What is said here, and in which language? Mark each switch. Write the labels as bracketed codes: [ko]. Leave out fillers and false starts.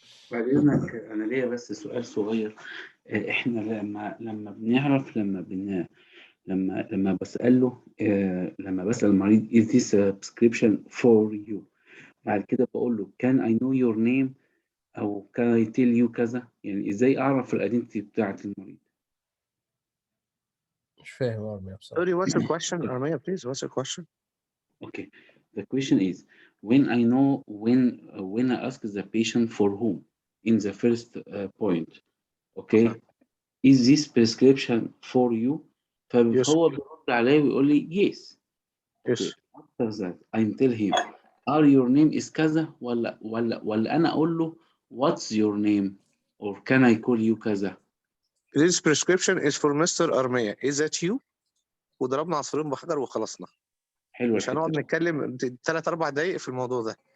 [ar] بعد إذنك أنا ليا بس سؤال صغير. إحنا لما بنعرف لما بسأله لما بسأل المريض [en] is this a prescription for you، [ar] بعد كده بقول له [en] can I know your name [ar] أو [en] can I tell you [ar] كذا، يعني إزاي أعرف الأيدنتي بتاعة المريض؟ مش فاهم أرميا بصراحة. [en] Sorry, what's your question, Armia, please? What's your question? Okay, the question is when I ask the patient for whom in the first point, okay, is this prescription for you؟ [ar] فهو بيرد عليه ويقول لي [en] yes. Okay. After that I tell him are your name is كذا [ar] ولا أنا أقول له [en] what's your name or can I call you كذا. This prescription is for Mr. Armia. Is that you? [ar] وضربنا عصفورين بحجر وخلصنا. حلو، مش هنقعد نتكلم 3-4 دقايق في الموضوع ده.